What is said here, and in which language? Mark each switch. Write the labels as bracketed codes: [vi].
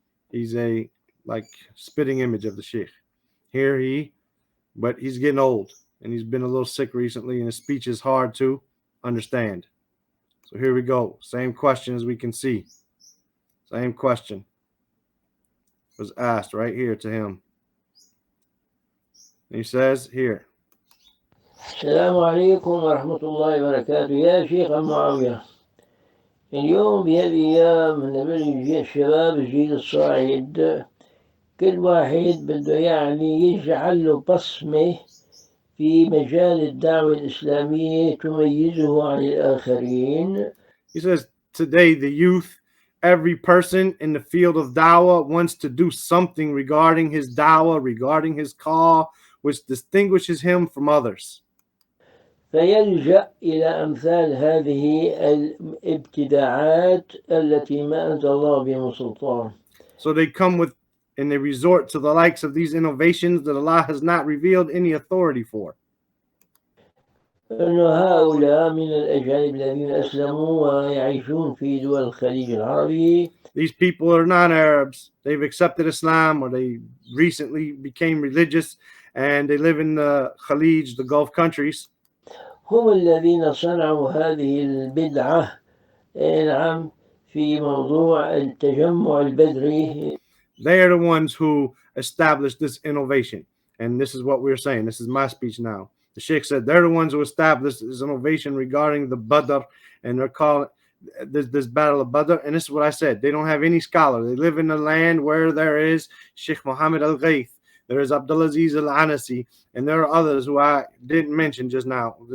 [en] He's a spitting image of the Sheikh. But he's getting old and he's been a little sick recently and his speech is hard to understand. So here we go. Same question as we can see. Same question was asked right here to him. And he says here. [ar] السلام عليكم ورحمة الله وبركاته. يا شيخ معاوية، اليوم بهذه الأيام نبني الشباب الجيل الصاعد، كل واحد بده يعني يجعل له بصمة في مجال الدعوة الإسلامية تميزه عن الآخرين. [en] He says, today the youth, every person in the field of dawah wants to do something regarding his dawah, regarding his call, which distinguishes him from others. [ar] فيلجأ إلى أمثال هذه الابتداعات التي ما أنزل الله بها سلطان. [en] So they come with and they resort to the likes of these innovations that Allah has not revealed any authority for. [ar] أن هؤلاء من الأجانب الذين أسلموا ويعيشون في دول الخليج العربي. [en] These people are not Arabs. They've accepted Islam or they recently became religious and they live in the Khalij, the Gulf countries. [ar] هم الذين صنعوا هذه البدعة نعم في موضوع التجمع البدري. [en] They are the ones who established this innovation. And this is what we're saying. This is my speech now. The Sheikh said they're the ones who established this innovation regarding the Badr, and they're calling this battle of Badr. And this is what I said. They don't have any scholar. They live in a land where there is Sheikh Muhammad al-Ghayth, there is Abdulaziz al-Anasi, and there are others who I didn't mention just now.